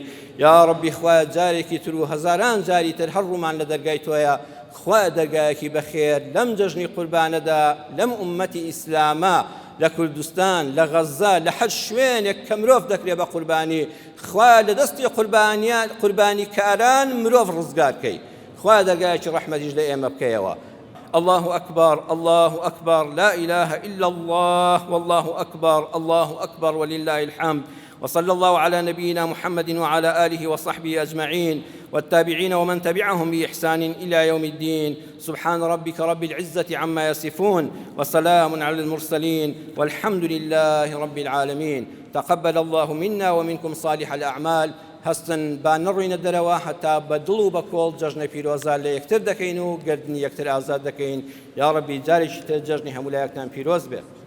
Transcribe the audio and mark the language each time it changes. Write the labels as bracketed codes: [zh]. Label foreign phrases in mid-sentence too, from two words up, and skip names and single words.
[ckb] یا ڕەبی خوا جارێکی تر و هەزاران جاری تر هەر ڕوومان لە دەرگای تۆیە خوا دەرگایەکی بەخێر لەم جەژنی قوربانەدا لەم ئومەتی ئیسلامە لە کوردستان لە غەزە لە هەر شوێنێک کە مرۆڤ دەکرێ بە قوربانی خوا لە دەستی قوربانی کاران مرۆڤ ڕزگارکەی خوا دەرگایەکی ڕەحمەتیش لە ئێمە بکەیەوە [ar] الله أكبر الله أكبر لا إله إلا الله والله أكبر الله أكبر ولله الحمد وصلى الله على نبينا محمد وعلى آله وصحبه أجمعين والتابعين ومن تبعهم بإحسان إلى يوم الدين سبحان ربك رب العزة عما يصفون وسلام على المرسلين والحمد لله رب العالمين تقبل الله منا ومنكم صالح الأعمال [ckb] هەستن با نڕوینە دەرەوە هەتا بە دڵ و بە کۆڵ جەژنە پیرۆزە لە یەکتر دەکەین و گردنی یەکتر ئازاد دەکەین یا ڕەبی جارێکی تر جەژنی هەموو لایەکتان پیرۆز بێت